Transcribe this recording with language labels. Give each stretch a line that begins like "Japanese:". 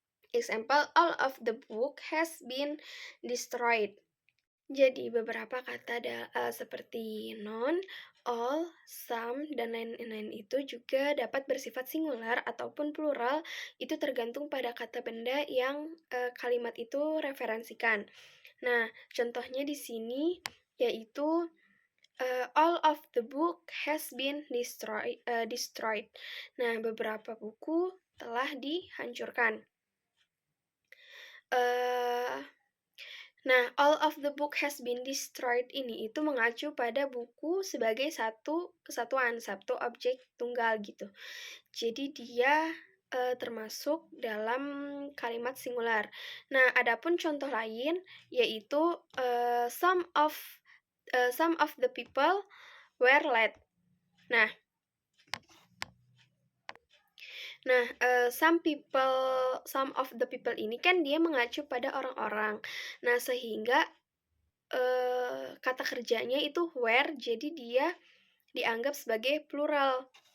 English: Example, all of the book has been destroyed.
Indonesian: Jadi beberapa kata seperti none, all, some, dan lain-lain itu juga dapat bersifat singular ataupun plural, itu tergantung pada kata benda yang kalimat itu referensikan. Nah, contohnya di sini yaitu
English: all of the book has been destroyed.
Indonesian: Nah, beberapa buku telah dihancurkan. Nah,
English: all of the book has been destroyed
Indonesian: ini itu mengacu pada buku sebagai satu kesatuan, satu objek tunggal gitu. Jadi dia termasuk dalam kalimat singular. Nah, adapun contoh lain yaitu
English: some of the people were late.
Indonesian: Nah,
English: some of the people
Indonesian: ini kan dia mengacu pada orang-orang. Nah, sehingga kata kerjanya itu were, jadi dia dianggap sebagai plural.